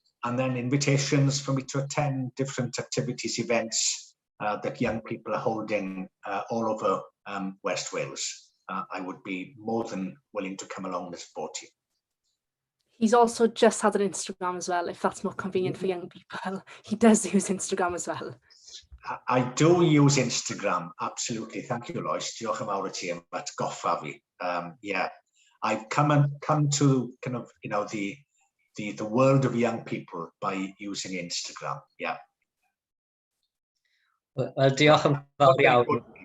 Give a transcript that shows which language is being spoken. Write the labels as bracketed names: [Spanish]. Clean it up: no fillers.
[English] and then invitations for me to attend different activities, events that young people are holding all over West Wales. I would be more than willing to come along and support you. He's also just had an Instagram as well, if that's more convenient for young people. He does use Instagram as well. I do use Instagram, absolutely. Thank you, Lois. [Welsh] Diolch yn fawr I ti am atgoffa fi. [English] Yeah, I've come to kind of, you know, the world of young people by using Instagram. Yeah. [Welsh] Well, diolch yn fawr iawn.